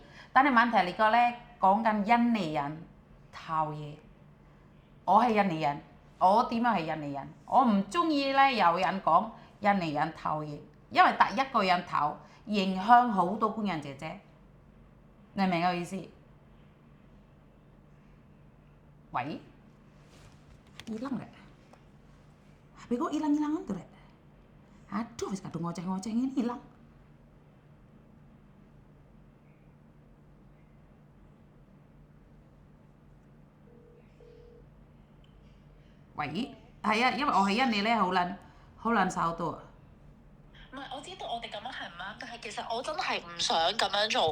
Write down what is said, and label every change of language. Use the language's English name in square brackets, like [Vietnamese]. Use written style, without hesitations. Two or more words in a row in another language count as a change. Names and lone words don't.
[Cantonese] 但係問題呢個咧講緊印尼人偷嘢，我係印尼人，我點樣係印尼人？我唔中意咧有人講印尼人偷嘢，因為第一個人偷影響好多工人姐姐，你明我意思？ [Indonesian] 喂 hilang nggak? HP kok hilang-hilangan tuh, [Javanese] Rek? Aduh, wis kadung ngoceh-ngoceh [Indonesian] ini hilang. [Cantonese] 喂，係啊，因為我係印尼咧，好撚手到啊！唔係，我知道我哋咁樣係唔啱，但係其實我真係唔想咁樣做。